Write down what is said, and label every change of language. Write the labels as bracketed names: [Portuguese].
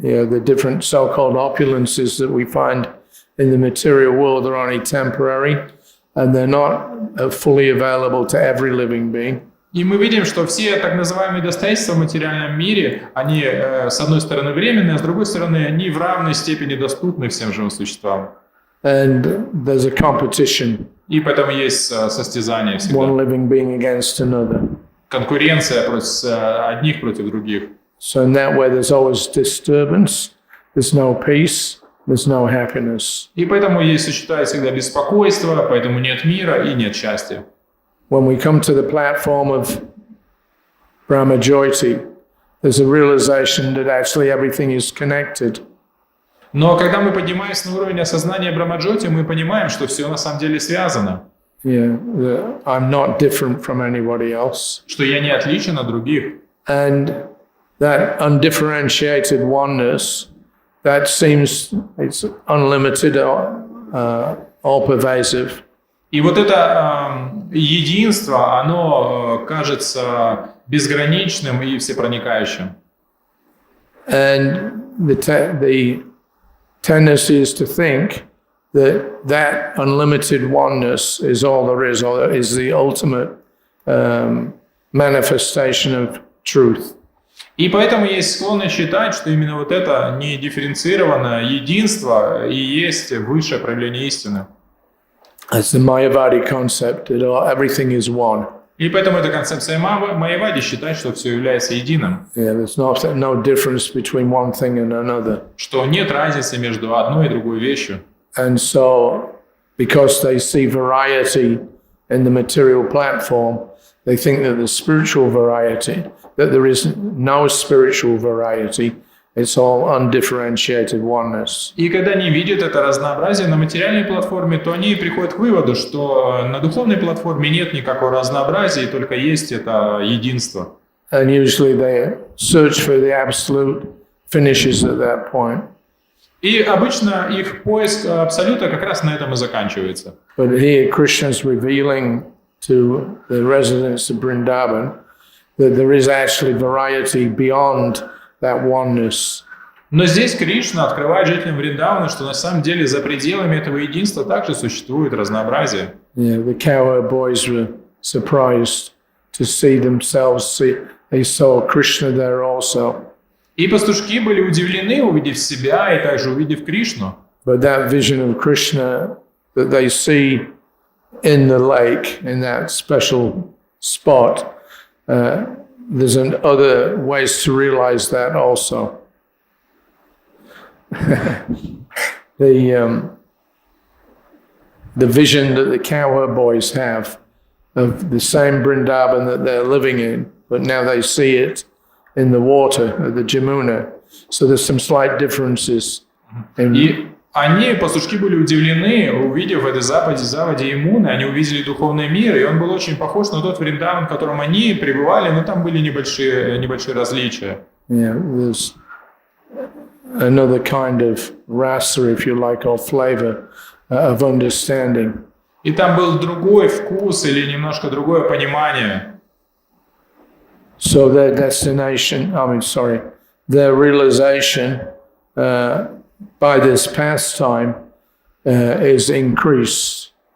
[English] Yeah, the different so-called opulences that we find in the material world are only temporary, and they're not fully available to every living being. [Russian] И мы видим, что все так называемые достоинства в материальном мире, они с одной стороны временные, а с другой стороны они в равной степени доступны всем живым существам. [English] And there's a competition. [Russian] И поэтому есть состязание всегда. [English] One living being against another. [Russian] Конкуренция одних против других. [English] So in that way there's always disturbance, there's no peace, there's no happiness. [Russian] И поэтому существует всегда беспокойство, поэтому нет мира и нет счастья. [English] When we come to the platform of Brahmajyoti, there's a realization that actually everything is connected. [Russian] Но когда мы поднимаемся на уровень осознания Брахмаджоти, мы понимаем, что все на самом деле связано. [English] Yeah, I'm not different from anybody else. [Russian] Что я не отличен от других. [English] And that undifferentiated oneness, that seems it's unlimited, all pervasive. [Russian] И вот это единство, оно кажется безграничным и всепроникающим. [English] And the tendency is to think that unlimited oneness is all there is, or is the ultimate manifestation of truth. [Russian] И поэтому есть склонность считать, что именно вот это недифференцированное единство и есть высшее проявление истины. [English] That's the Mayavadi concept that everything is one. [Russian] И поэтому эта концепция Майявади считает, что все является единым. [English] Yeah, there's no difference between one thing and another. [Russian] Что нет разницы между одной и другой вещью. [English] And so, because they see variety in the material platform, they think that the spiritual variety, that there is no spiritual variety, it's all undifferentiated oneness. [Russian] И когда они видят это разнообразие на материальной платформе, то они приходят к выводу, что на духовной платформе нет никакого разнообразия, и только есть это единство. [English] And usually they search for the absolute, finishes at that point. [Russian] И обычно их поиск абсолюта как раз на этом и заканчивается. [English] But here Krishna is revealing to the residents of Vrindavan that there is actually variety beyond that oneness. [Russian] Но здесь Кришна открывает жителям Вриндавана, что на самом деле за пределами этого единства также существует разнообразие. [English] Yeah, the cowherd boys were surprised to see themselves. They saw Krishna there also. [Russian] И пастушки были удивлены, увидев себя и также увидев Кришну. [English] But that vision of Krishna that they see in the lake, in that special spot, there's other ways to realize that also. The vision that the cowherd boys have of the same Vrindavan that they're living in, but now they see it in the water of the Jamuna. So there's some slight differences. [Russian] И они, пастушки, были удивлены, увидев в этой заводе Ямуны, они увидели духовный мир, и он был очень похож на тот Вриндаван, в котором они пребывали, но там были небольшие различия. [English] Yeah, there's another kind of rasa, if you like, or flavor of understanding. [Russian] И там был другой вкус или немножко другое понимание. [English] So their destination, their realization by this pastime is increased.